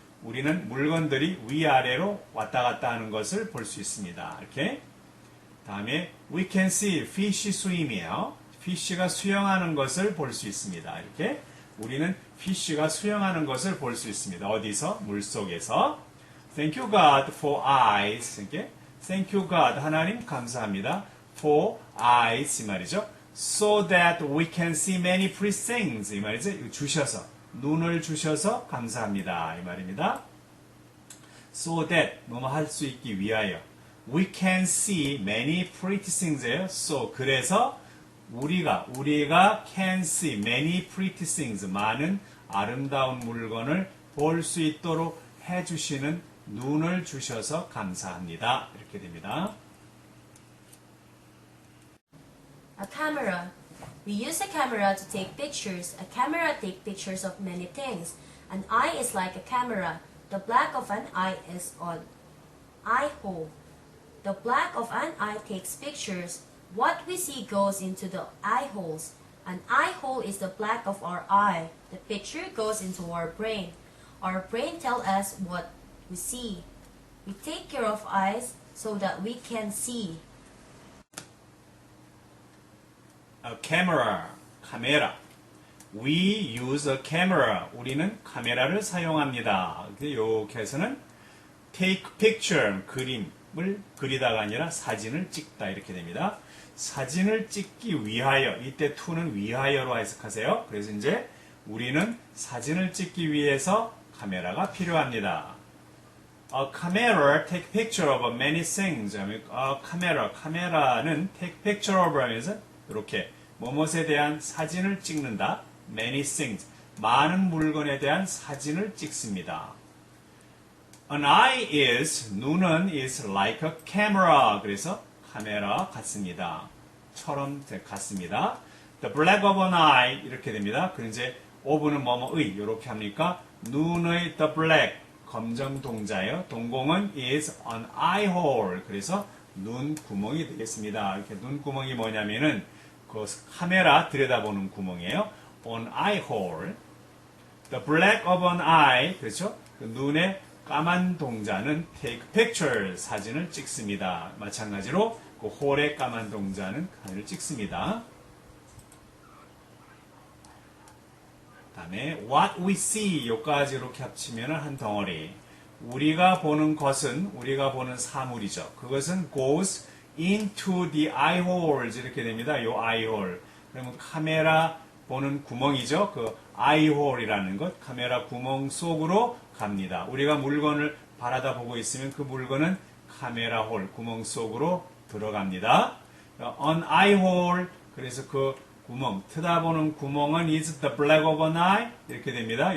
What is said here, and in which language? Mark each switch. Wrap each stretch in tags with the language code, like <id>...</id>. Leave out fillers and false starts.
<ko>우리는 물건들이 위아래로 왔다 갔다 하는 것을 볼 수 있습니다. 이렇게. 다음에</ko> <en>we can see fish swim이에요.</en> <ko>fish가 수영하는 것을 볼 수 있습니다. 이렇게. 우리는 fish가 수영하는 것을 볼 수 있습니다. 어디서? 물속에서.</ko> <en>Thank you God for eyes.</en> <ko>이렇게.</ko> <en>Thank you God.</en> <ko>하나님 감사합니다.</ko> <en>For eyes</en> <ko>이 말이죠.</ko> <en>So that we can see many pretty things</en> <ko>이 말이죠. 주셔서 눈을 주셔서 감사합니다 이 말입니다.</ko> <en>So that</en> <ko>뭐뭐 할 수 있기 위하여</ko> <en>we can see many pretty things예요. So</en> <ko>그래서 우리가</ko> <en>can see many pretty things</en> <ko>많은 아름다운 물건을 볼 수 있도록 해주시는 눈을 주셔서 감사합니다. 이렇게 됩니다.</ko> <en>A camera. We use a camera to take pictures. A camera takes pictures of many things. An eye is like a camera. The black of an eye is an eye hole. The black of an eye takes pictures. What we see goes into the eye holes. An eye hole is the black of our eye. The picture goes into our brain. Our brain tells us what we see. We take care of eyes so that we can see. A camera,</en> <ko>카메라.</ko> <en>We use a camera.</en> <ko>우리는 카메라를 사용합니다. 이렇게 해서는</ko> <en>take picture,</en> <ko>그림을 그리다가 아니라 사진을 찍다 이렇게 됩니다. 사진을 찍기 위하여, 이때 to는 위하여로 해석하세요. 그래서 이제 우리는 사진을 찍기 위해서 카메라가 필요합니다.</ko> <en>A camera take picture of many things.</en> <ko>카메라는</ko> <en>take picture of</en> <ko>하면서 이렇게 뭐뭇에 대한 사진을 찍는다.</ko> <en>Many things.</en> <ko>많은 물건에 대한 사진을 찍습니다.</ko> <en>An eye is,</en> <ko>눈은</ko> <en>is like a camera.</en> <ko>그래서 카메라 같습니다. 처럼 같습니다.</ko> <en>The black of an eye</en> <ko>이렇게 됩니다. 그럼 이제 of는 뭐뭐의 이렇게 합니까? 눈의</ko> <en>the black</en> <ko>검정 동자예요. 동공은</ko> <en>is an eye hole.</en> <ko>그래서 눈 구멍이 되겠습니다. 이렇게 눈 구멍이 뭐냐면은 그 카메라 들여다보는 구멍이에요.</ko> <en>An eye hole. The black of an eye.</en> <ko>그렇죠? 그 눈의 까만 동자는</ko> <en>take pictures.</en> <ko>사진을 찍습니다. 마찬가지로 그 홀의 까만 동자는 사진을 찍습니다. 다음에 what we see 여기까지 이렇게 합치면 한 덩어리. 우리가 보는 것은 우리가 보는 사물이죠. 그것은</ko> <en>goes into the eye holes</en> <ko>이렇게 됩니다.</ko> <en>요 eye hole.</en> <ko>그러면 카메라 보는 구멍이죠. 그 eye hole이라는 것 카메라 구멍 속으로 갑니다. 우리가 물건을 바라다 보고 있으면 그 물건은 카메라 홀 구멍 속으로 들어갑니다.</ko> <en>an eye hole</en> <ko>그래서 그 구멍, 트다보는 구멍은</ko> <en>is the black of an eye</en> <ko>이렇게 됩니다.</ko>